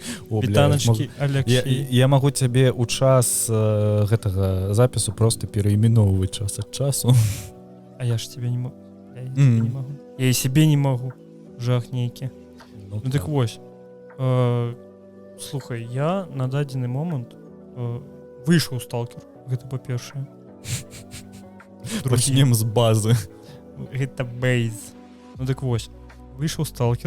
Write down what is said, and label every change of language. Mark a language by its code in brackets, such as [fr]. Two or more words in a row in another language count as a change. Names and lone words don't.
[be] Вітаначкі, Алексей. Я магу цябе ў час гэтага запісу просто пераіменоўваць час ад часу. [ru] А я ж тебе не могу. Не могу. Я і себе не могу. [be] Жах нейкі. Ну так вось. Слухай, я на дадзены момант выйшаў сталкер. Гэта па-першае. Пачнем з базы. Гэта бейз. Ну так вось. Выйшаў сталкер.